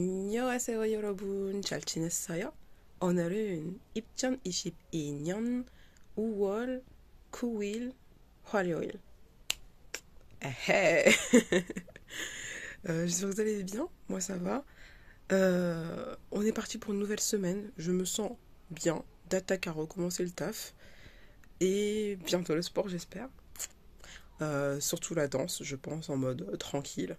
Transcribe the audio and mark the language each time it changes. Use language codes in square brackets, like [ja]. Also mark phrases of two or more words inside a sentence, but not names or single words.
[ko] 안녕하세요 여러분 잘 지냈어요? 오늘은 2022년 5월 9일 화요일. [en] Hey. [fr] J'espère que vous allez bien, moi ça va. On est parti pour une nouvelle semaine, je me sens bien, d'attaque à recommencer le taf et bientôt le sport j'espère. Surtout la danse je pense en mode tranquille.